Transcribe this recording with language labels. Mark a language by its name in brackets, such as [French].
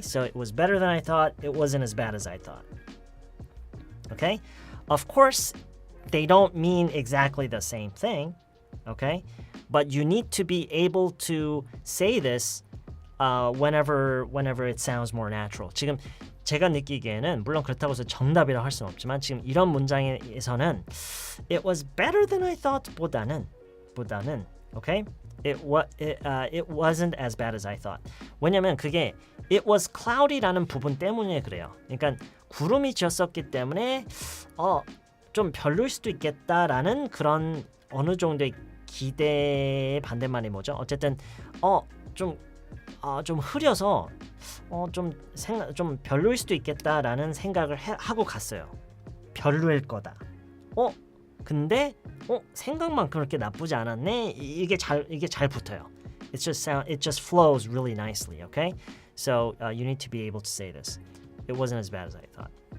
[English] So it was better than I thought. It wasn't as bad as I thought. Okay? Of course, they don't mean exactly the same thing. Okay? But you need to be able to say this whenever it sounds more natural. [Korean] 지금 제가 느끼기에는 물론 그렇다고 해서 정답이라 할 수는 없지만 지금 이런 문장에서는 [English] it was better than I thought [Korean] 보다는 okay? [English] It wasn't as bad as I thought. [Korean] 왜냐면 그게 [English] it was cloudy [Korean] 라는 부분 때문에 그래요. 그러니까 구름이 지었었기 때문에 좀 별로일 수도 있겠다라는 그런 어느 정도의 기대의 반대말이 뭐죠? 어쨌든 좀 흐려서 좀 별로일 수도 있겠다라는 생각을 하고 갔어요. 별로일 거다. 근데 생각만큼 그렇게 나쁘지 않았네. 이게 잘 붙어요. [English] It just flows really nicely, okay? So you need to be able to say this. It wasn't as bad as I thought.